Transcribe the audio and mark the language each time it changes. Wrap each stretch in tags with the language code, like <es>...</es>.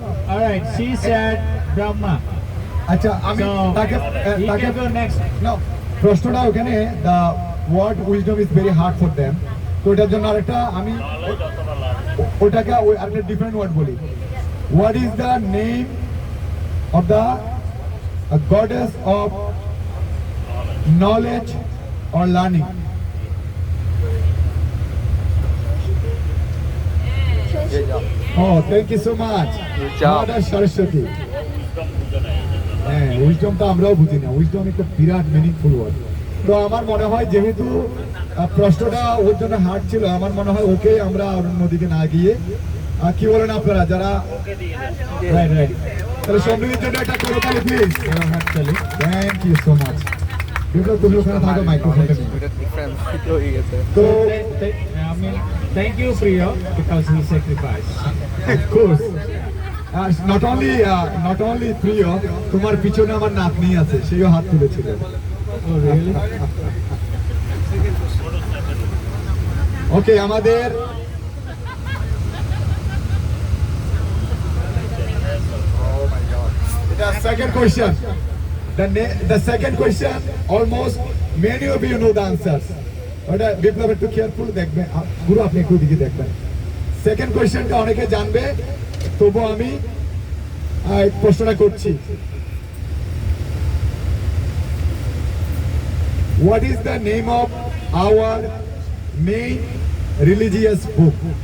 <en>All right, she said Brahma.</en> <bn>আচ্ছা, আমি</bn> <en>So,</en> <bn>তাকে</bn> <en>he can go next.</en> <bn>No, প্রশ্নটা ওখানে</bn> <en>the word wisdom is very hard for them,</en> <bn>তো এটার জন্য আরেকটা আমি ওটাকে আরেকটা ডিফারেন্ট ওয়ার্ড বলি।</bn> <en>What is the name of the goddess of knowledge or learning? Oh, thank you so much. Good job. Mother Saraswati.</en> <bn>হ্যাঁ, উইজডমটা আমরাও বুঝি না, উইজডম একটা বিরাট মিনিংফুল ওয়ার্ড। তো আমার মনে হয় যেহেতু প্রশ্নটা ওর জন্য হার্ড ছিল, আমার মনে হয় ওকে আমরা অন্যদিকে না গিয়ে, কি বলেন আপনারা যারা? রাইট, তাহলে সমৃদ্ধির জন্য একটা করতালি প্লিজ। হাততালি।</bn> <en>Thank you so much.</en> <bn>বিপ্লব তুমি ওখানে থাকো মাইক্রোফোনটা নিয়ে। তো</bn> <en>I mean, thank you, Priya, because he sacrificed. of course not only</en> <bn>প্রিয়, তোমার পিছনে আমার নাতনি আছে, সেও হাত তুলেছিল।</bn> <en>Oh, really? Okay, আমাদের the second question. The second question, almost many of you know the answers.</en> <bn>ওটা বিপ্লব একটু কেয়ারফুল দেখবেন, গুরু আপনি একটু দিকে দেখবেন। সেকেন্ড কোয়েশ্চেনটা অনেকে জানবে, তবু আমি প্রশ্নটা করছি।</bn> <en>What is the name of our main religious book?</en>